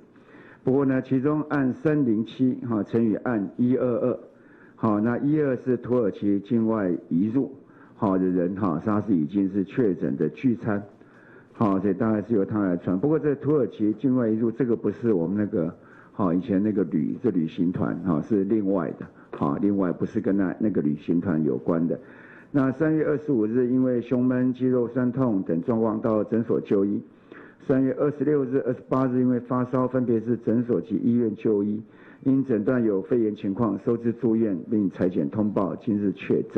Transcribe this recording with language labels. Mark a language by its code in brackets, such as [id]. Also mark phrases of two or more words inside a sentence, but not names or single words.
[zh] 不過呢，其中案307乘以案122，那122是土耳其境外移入的人他是已經是確診的聚餐，所以大概是由他來傳。不過這土耳其境外移入這個不是我們那個以前那個旅行團是另外的，另外不是跟那個旅行團有關的。那3月25日因為胸悶、肌肉痠痛等狀況到診所就醫。3月26日、28日因為發燒，分別是診所及醫院就醫，因診斷有肺炎情況，收治住院並採檢通報，今日確診。